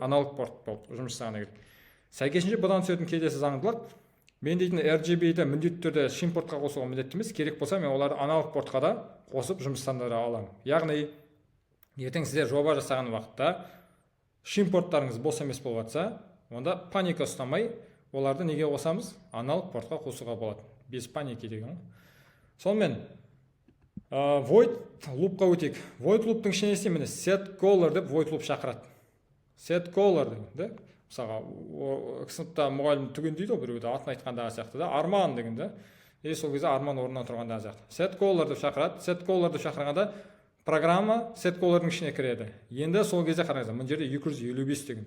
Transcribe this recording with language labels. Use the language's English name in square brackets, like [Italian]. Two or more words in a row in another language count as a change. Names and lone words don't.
[Kazakh] Аналог порт болып жұмыс жасағаны керек. Сәйкесінше бұдан түсетін келесі заңдылық, мен дейтін RGB-ді міндетті түрде shim портқа қосуға міндетті емес, керек болса мен оларды аналог портқа да қосып жұмыстандыра аламын. Яғни ертең сіздер жоба жасаған уақытта shim порттарыңыз бос емес болып жатса, онда паника ұстамай, оларды неге қосамыз? Аналог портқа қосуға болады. [Russian] Без паники [Kazakh] деген. Сонымен [English] void loop-қа [Kazakh] өтейік. [English] Void loop-тың [Kazakh] ішіне істеймін, setColor деп [English] void loop [Kazakh] шақырады. setColor деген, мысалға сыныпта мұғалім түген дейді ғой, біреуді атын айтқандағы сияқты да, арман деген да. Сол кезде арман орнынан тұрғандағы сияқты. setColor деп шақырады. setColor деп шақырғанда программа setColor-дың ішіне кіреді. Енді сол кезде қараңыздар, мына жерде 255 дегендер.